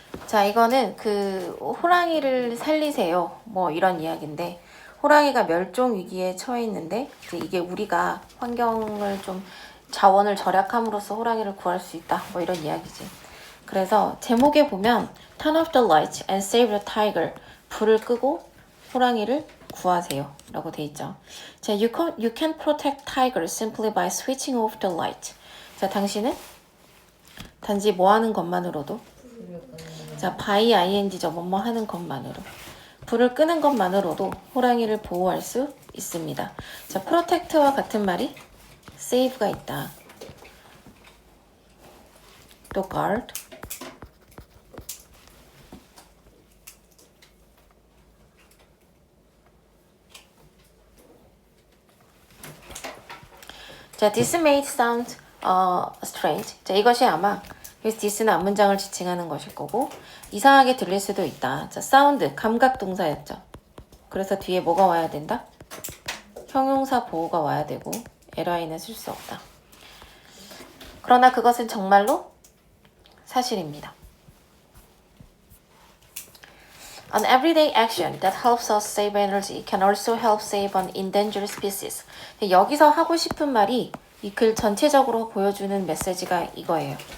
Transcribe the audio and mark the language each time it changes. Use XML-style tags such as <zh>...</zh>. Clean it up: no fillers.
<ko>자, 이거는 그 호랑이를 살리세요. 뭐 이런 이야기인데 호랑이가 멸종 위기에 처해 있는데 이제 이게 우리가 환경을 좀 자원을 절약함으로써 호랑이를 구할 수 있다. 뭐 이런 이야기지. 그래서 제목에 보면</ko> <en>Turn off the lights and save the tiger.</en> <ko>불을 끄고 호랑이를 구하세요. 라고 돼 있죠.</ko> <en>자, you can protect tigers simply by switching off the light.</en> <ko>자, 당신은 단지 뭐 하는 것만으로도 자, by ing죠. 뭐뭐 하는 것만으로. 불을 끄는 것만으로도 호랑이를 보호할 수 있습니다. 자, protect와 같은 말이 save가 있다. 또 guard.</ko> <en>자, this may sound strange.</en> <ko>자, 이것이 아마 그래서 this는 앞문장을 지칭하는 것일 거고 이상하게 들릴 수도 있다. 자, sound, 감각 동사였죠. 그래서 뒤에 뭐가 와야 된다? 형용사 보호가 와야 되고 li는 쓸 수 없다. 그러나 그것은 정말로 사실입니다.</ko> <en>An everyday action that helps us save energy can also help save an endangered species.</en> <ko>여기서 하고 싶은 말이 이 글 전체적으로 보여주는 메시지가 이거예요.</ko>